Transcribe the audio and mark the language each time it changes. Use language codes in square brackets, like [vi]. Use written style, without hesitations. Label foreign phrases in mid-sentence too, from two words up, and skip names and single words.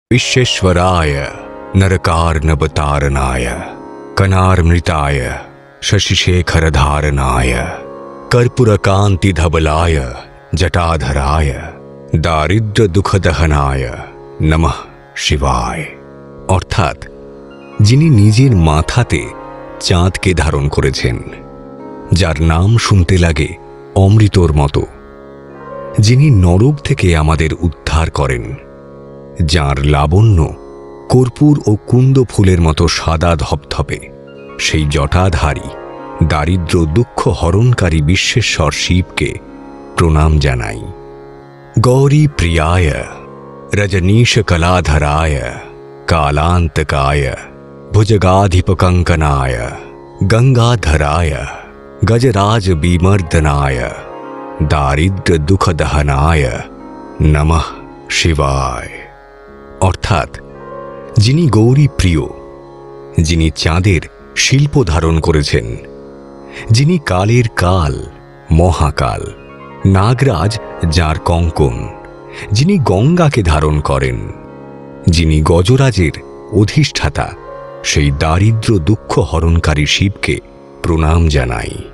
[sa] विश्वेश्वराय नरकार्णवतारणाय कनार्मृताय शशिशेखरधारणाय कर्पूरकान्तिधवलाय जटाधराय दारिद्र्य दुःखदहनाय नमः शिवाय। [bn] অর্থাৎ যিনি নিজের মাথাতে চাঁদকে ধারণ করেছেন, যার নাম শুনতে লাগে অমৃতর মতো, যিনি নরক থেকে আমাদের উদ্ধার করেন, যার লাবণ্য কর্পূর ও কুন্দ ফুলের মতো সাদা ধপধপে, সেই জটাধারী দারিদ্র দুঃখ হরণকারী বিশ্বেশ্বর শিবকে প্রণাম জানাই। [sa] গৌরী প্রিয়ায় রজনীশ কলাধরায় कालांतकाय भुजगाधिपकंकनाय गंगाधराय गजराज विमर्दनाय दारिद्र दुःखदहनाय नमः शिवाय। [bn] অর্থাৎ যিনি গৌরী প্রিয়, যিনি চাঁদের শিল্প ধারণ করেছেন, যিনি কালের কাল মহাকাল, নাগরাজ যার কঙ্কন, যিনি গঙ্গাকে ধারণ করেন, যিনি গজরাজের অধিষ্ঠাতা, সেই দারিদ্র দুঃখ হরণকারী শিবকে প্রণাম জানাই।